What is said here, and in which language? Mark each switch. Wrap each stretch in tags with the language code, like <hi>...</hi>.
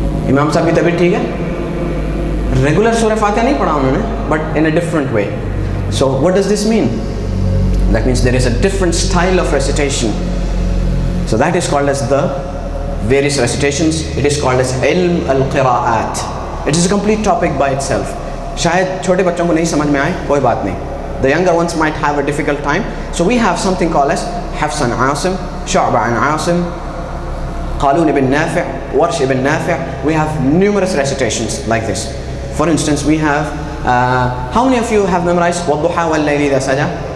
<ur>امام صاحب کی طبیعت ٹھیک ہے؟ ریگولر سورہ فاتحہ نہیں پڑھا انہوں نے,</ur> <en>but in a different way. So what does this mean? That means there is a different style of recitation. So that is called as the various recitations. It is called as ilm al-qira'at. It is a complete topic by itself.</en> <ur>شاید چھوٹے بچوں کو نہیں سمجھ میں آئے, کوئی بات نہیں.</ur> <en>The younger ones might have a difficult time. So we have something called as Hafs an Asim, Shu'ba an Asim, Qalun ibn Nafi', Warsh ibn Nafi'. We have numerous recitations like this. For instance, we have, how many of you have memorized</en> <ar>وَالضُّحَى وَاللَّيْلِ إِذَا سَجَى?</ar>